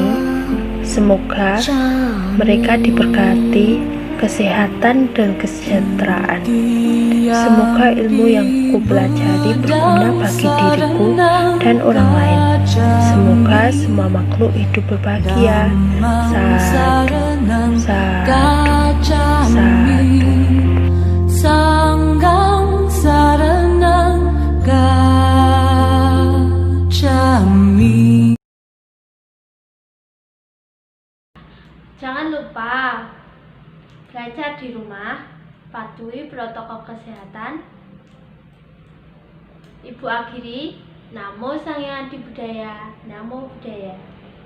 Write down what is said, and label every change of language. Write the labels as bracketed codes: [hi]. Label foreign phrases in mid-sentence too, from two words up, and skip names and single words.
[id] Semoga mereka diberkati kesehatan dan kesejahteraan. Semoga ilmu yang kupelajari berguna bagi diriku dan orang lain. Semoga semua makhluk hidup berbahagia. [pi] Sadu, sadu, sadu. Sanggang saranang gacchami. [id] Jangan lupa belajar di rumah, patuhi protokol kesehatan. Ibu akhiri, [pi] Namo Sang Hyang Adi Budaya, Namo Buddhaya.